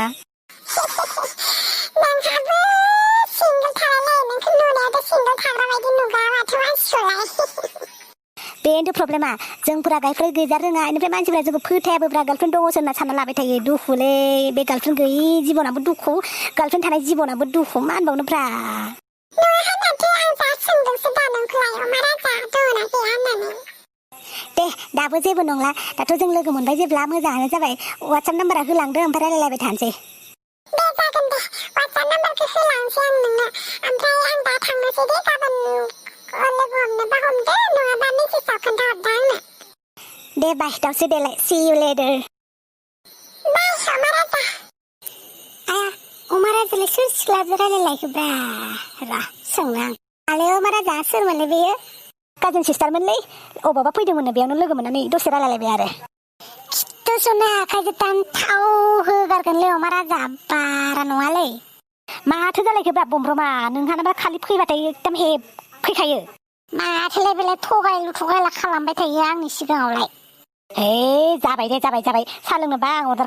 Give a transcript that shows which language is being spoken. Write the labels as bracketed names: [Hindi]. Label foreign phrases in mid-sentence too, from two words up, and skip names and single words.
[Bodo] नोंहाबो सिंगोल थालाय नोंखौ नुनायाथ' सिंगोल थाग्रा बायदि नुगा माथो मानसिखौलाय बेनोथ' प्रब्लेमा जोंफोरा गार्लफ्रेन्ड गैजा रोङा बेनिफ्राय मानसिफोरा जोंखौ फोथायाबोब्रा गार्लफ्रेन्ड दङसो होनना सानना लाबाय थायो दुखुलै बे गार्लफ्रेन्ड गैयि जिबनाबो दुखु गार्लफ्रेन्ड थानाय जिबनाबो दुखु मा होनबावनोब्रा दे दाबो जेबो नंला दाथ' जों लोगो मोनबाय जेब्ला मोजाङानो जाबाय वाट्सएप नाम्बारा होलांदो ओमफ्राय रायलायलायबाय थानोसै दे जागोन दे वाट्सएप नाम्बारखौ होलांसै आं नोंनो ओमफ्राय आं दा थांनोसै दे गाबोन लोगो हमनोबा हमदो नङाबा मेसेजाव खोन्थाहरदो आंनो दे बाय दाउसो देलाय [English] see you later [Bodo] बाय अमा राजा आया अमा राजालाय सोर सिख्लाजों रायलायलायखोब्रा र' सोंनो आं आले अमा राजा सोरमोनलाय बेयो काजिन सिस्टारमोनलै अबावबा फैदोंमोननो बेयावनो लोगो मोननानै दसे रायलायलायबाय आरो खिथुसुनो आखाइजों दानथाव होगारगोनलै अमा राजा बारा नङालै माथो जालायखोब्रा बमब्रमा नोंहानोबा खालि फैबाथाय एकदम फैखायो माथोलाय बेलाय थगायला खालामबाय थायो आंनि सिगाङावलाय हे जाबाय दे जाबाय साहा लोंनोबा आं अर्डार